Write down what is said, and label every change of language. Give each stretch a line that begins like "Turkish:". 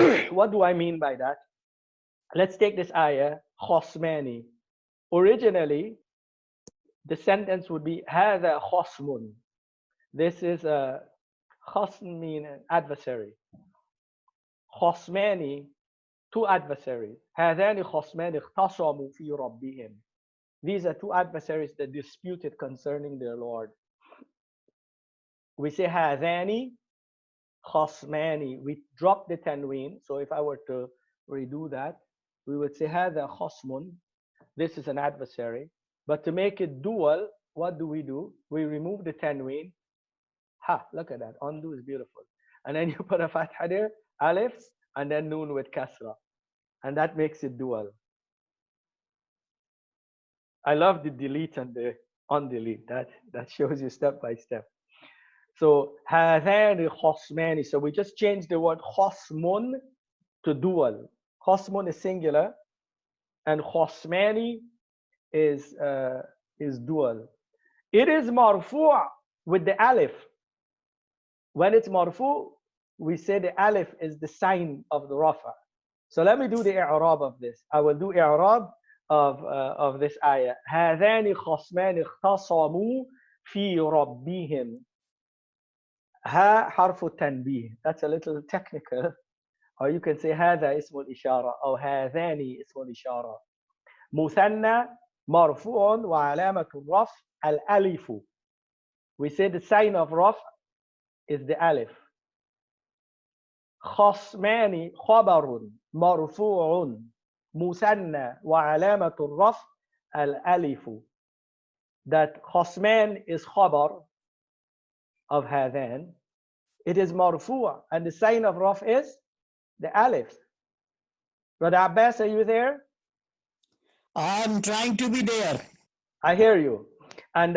English: What do I mean by that? Let's take this ayah, khosmani. Originally, the sentence would be
Arabic: هذا خصم.
English: This is a khasm, mean an adversary. خصماني, two adversaries.
Arabic: هذان خصمان اختصموا في ربهم.
English: These are two adversaries that disputed concerning their Lord. We say
Arabic: هذان خصماني.
English: We drop the tanween. So if I were to redo that, we would say
Arabic: هذا خصم.
English: This is an adversary. But to make it dual, what do? We remove the tanween. Ha, look at that. Undo is beautiful. And then you put a fatha there, alif, and then noon with kasra. And that makes it dual. I love the delete and the undelete. That shows you step by step.
Arabic: So, هذان خصمان.
English: So we just changed the word خصم to dual. خصم is singular, and خصماني is dual. It is marfu' with the alif. When it's marfu', we say the alif is the sign of the rafa. So let me do the i'rab of this. I will do i'rab of this ayah.
Arabic: هذان خصمان اختصموا في ربهم. ها حرف التنبيه.
English: That's a little technical. Or you can say
Arabic: هذا اسم الإشارة أو هذان اسم الإشارة. مثنى مرفوع وعلامة الرفع الألف.
English: We say the sign of raf is the alif.
Arabic: خصمان خبر مرفوع مثنى وعلامة الرفع الألف.
English: That خصمان is خبر of هذان. It is مرفوع, and the sign of raf is the alif. Brother Abbas, are you there? I'm trying to be there. I hear you. And